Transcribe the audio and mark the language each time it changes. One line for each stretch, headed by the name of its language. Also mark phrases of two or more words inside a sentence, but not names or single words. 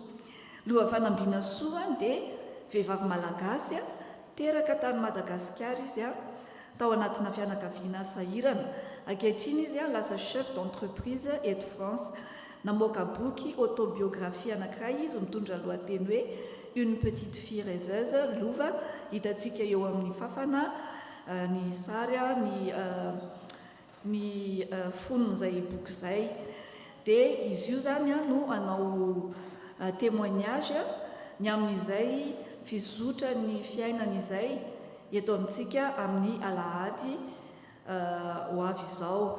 Malagasy: Lova fanambiana soa dia vehivavy malagasy teraka tany Madagasikara izy tao anatina fianakaviana sahirana. Ankehitriny izy lasa
French: chef d'entreprise
Malagasy: eto France. Namoaka boky autobiographie anankiray izy mitondra lohateny hoe une petite fille rêveuse. Lova hitantsika eo amin'ny fafana ny sary ny fonon'izay boky izay dia izy io zany no anao témoignage ny amin'izay fizotra ny fiainana izay eto amintsika amin'ny alahady ho avy izao.